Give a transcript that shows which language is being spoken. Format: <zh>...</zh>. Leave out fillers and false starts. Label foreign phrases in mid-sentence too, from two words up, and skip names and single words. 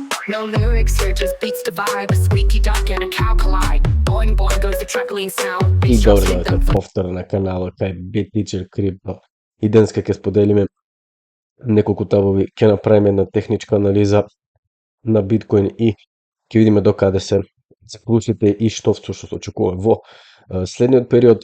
<en>No lyrics here, just beats the vibe. A squeaky duck and a cow collide. Boing boing goes the truckling sound.</en> <mk>И добро дојдовте повтора на каналот кај BitTeacher Crypto. И денеска ќе споделиме неколку табови, ќе направиме една техничка анализа на биткоин и ќе видиме докаде се циклусите и што всушност очекува во следниот период.</mk>